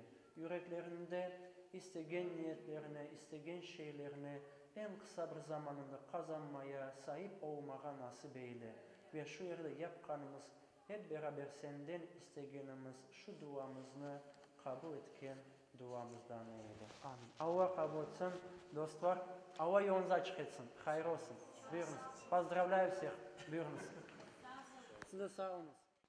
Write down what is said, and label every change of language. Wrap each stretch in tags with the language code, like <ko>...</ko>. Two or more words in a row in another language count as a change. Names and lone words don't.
<crh>Yüreklerinde istegen niyetlerine, istegen şeylerine en kısa bir zamanında kazanmaya, sahip olmaya nasip eyle. Ve şu yerde yapkanımız, hep beraber senden istegenimiz şu duamızı kabul etken duamızdan eyle. Amin. Allah kabul etsin. Dostlar, Allah yolunuzu açık etsin. Hayır olsun. Buyurunuz.</crh> <ru>Поздравляю всех.</ru> <crh>Buyurunuz. Siz de sağ olunuz.</crh>